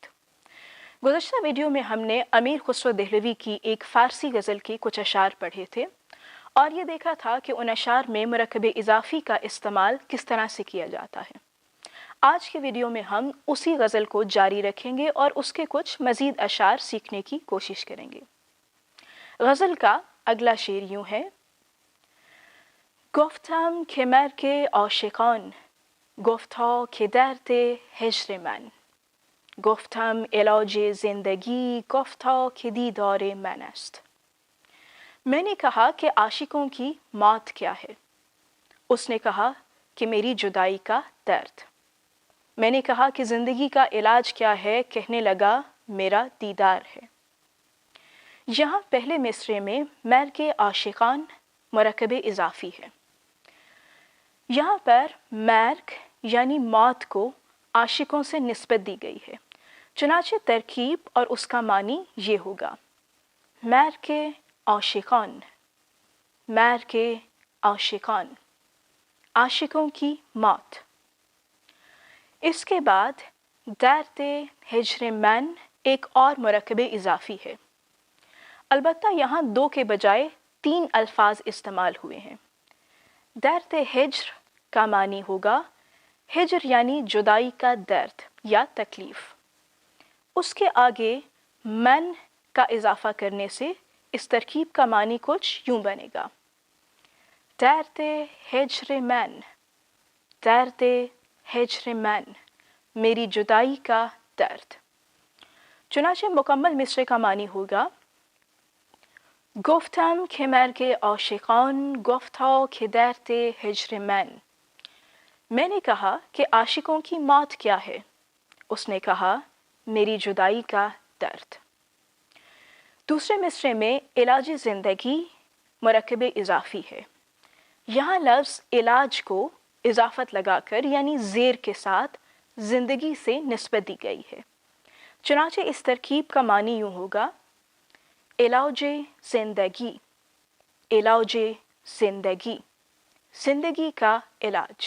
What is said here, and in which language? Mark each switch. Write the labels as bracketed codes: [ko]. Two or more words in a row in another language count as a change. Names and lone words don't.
[ur] گزشتہ ویڈیو میں ہم نے امیر خسرو دہلوی کی ایک فارسی غزل کے کچھ اشعار پڑھے تھے اور یہ دیکھا تھا کہ ان اشعار میں مرکب اضافی کا استعمال کس طرح سے کیا جاتا ہے۔ آج کے ویڈیو میں ہم اسی غزل کو جاری رکھیں گے اور اس کے کچھ مزید اشعار سیکھنے کی کوشش کریں گے۔ غزل کا اگلا شعر یوں ہے: [fa] گفتم که مرگ عاشقان، گفتا که درد هجر من. گفتم علاج زندگی، گفتا که دیدار من است. [ur] میں نے کہا کہ عاشقوں کی موت کیا ہے؟ اس نے کہا کہ میری جدائی کا درد۔ میں نے کہا کہ زندگی کا علاج کیا ہے؟ کہنے لگا میرا دیدار ہے۔ یہاں پہلے مصرعے میں [fa] مرگ عاشقان [ur] مرکب اضافی ہے۔ یہاں پر مرگ یعنی موت کو عاشقوں سے نسبت دی گئی ہے، چنانچہ ترکیب اور اس کا معنی یہ ہوگا: [fa] مرگ عاشقان، مرگ عاشقان، [ur] عاشقوں کی موت۔ اس کے بعد [fa] درد ہجر من [ur] ایک اور مرکب اضافی ہے، البتہ یہاں 2 کے بجائے 3 الفاظ استعمال ہوئے ہیں۔ [fa] درد ہجر [ur] کا معنی ہوگا ہجر یعنی جدائی کا درد یا تکلیف۔ اس کے آگے من کا اضافہ کرنے سے اس ترکیب کا معنی کچھ یوں بنے گا: [fa] درد ہجر من، درد ہجر من، [ur] میری جدائی کا درد۔ چنانچہ مکمل مصرعے کا معنی ہوگا: [fa] گفتم که مرگ عاشقان، گفتا که درد ہجر من۔ [ur] میں نے کہا کہ عاشقوں کی موت کیا ہے؟ اس نے کہا میری جدائی کا درد۔ دوسرے مصرعے میں [fa] علاج زندگی [ur] مرکب اضافی ہے۔ یہاں لفظ علاج کو اضافت لگا کر یعنی زیر کے ساتھ زندگی سے نسبت دی گئی ہے، چنانچہ اس ترکیب کا معنی یوں ہوگا: [fa] علاج زندگی، علاج زندگی، [ur] زندگی کا علاج۔